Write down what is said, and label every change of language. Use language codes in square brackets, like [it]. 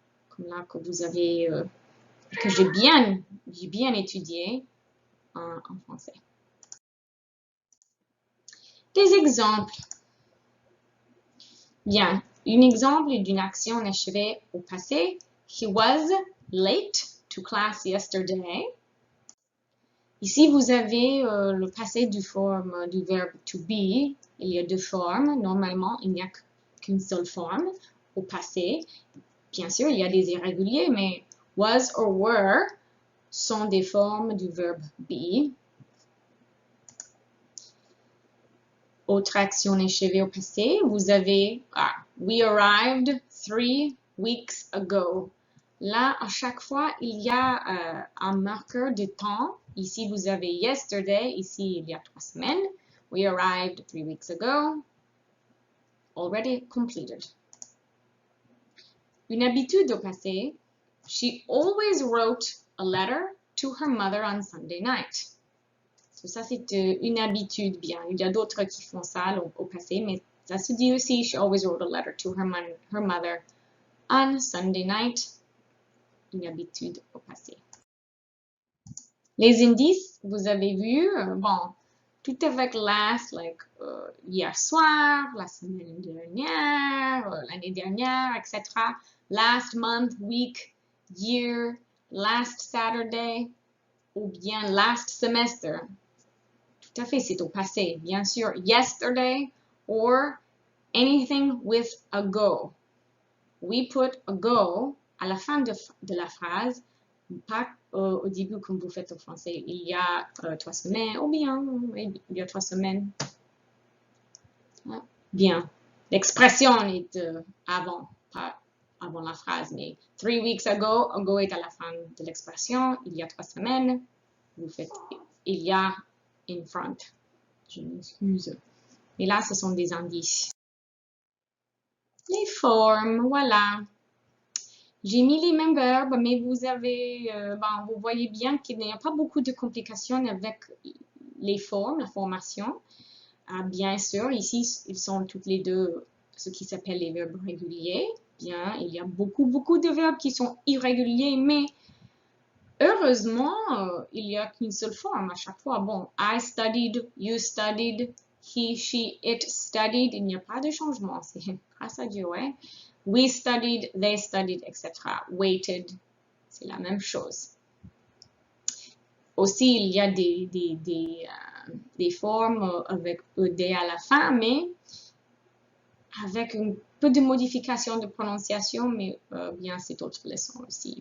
[fr] Comme là que vous avez, que j'ai bien étudié en français. Des exemples. Bien, un exemple d'une action achevée au passé. [en] He was late to class yesterday. [fr] Ici, vous avez le passé du verbe to be. Il y a deux formes. Normalement, il n'y a qu'une seule forme au passé. Bien sûr, il y a des irréguliers, mais was or were sont des formes du verbe be. Autre action achevée au passé, vous avez [en] we arrived 3 weeks ago. [fr] Là, à chaque fois, il y a un marqueur de temps. Ici, vous avez yesterday. Ici, il y a 3 semaines. [en] We arrived 3 weeks ago. Already completed. [fr] Une habitude au passé. [en] She always wrote a letter to her mother on Sunday night. [fr] Ça, c'est une habitude bien. Il y a d'autres qui font ça au passé, mais ça se dit aussi, [en] she always wrote a letter to her mother on Sunday night. [fr] Une habitude au passé. Les indices, vous avez vu, bon, tout avec last, like hier soir, la semaine dernière, l'année dernière, etc. [en] Last month, week, year, last Saturday, [fr] ou bien [en] last semester. [fr] Tout à fait, c'est au passé. Bien sûr, [en] yesterday or anything with a go. We put a go [fr] à la fin de la phrase, pas au début comme vous faites au français. Il y a 3 semaines, ou bien il y a 3 semaines. Bien. L'expression est avant, pas avant la phrase, mais [en] 3 weeks ago [fr] est à la fin de l'expression. Il y a 3 semaines, vous faites il y a in front. Je m'excuse. Et là, ce sont des indices. Les formes, voilà. J'ai mis les mêmes verbes, mais vous avez, vous voyez bien qu'il n'y a pas beaucoup de complications avec les formes, la formation. Bien sûr, ici, ils sont toutes les deux ce qui s'appelle les verbes réguliers. Bien, il y a beaucoup de verbes qui sont irréguliers, mais heureusement, il n'y a qu'une seule forme à chaque fois. [en] Bon, I studied, you studied, he, she, it studied. [fr] Il n'y a pas de changement. C'est grâce à Dieu, ouais. [en] We studied, they studied, etc. [fr] Waited, c'est la même chose. Aussi, il y a des formes avec ED à la fin, mais avec un peu de modification de prononciation, mais bien, c'est autre leçon aussi.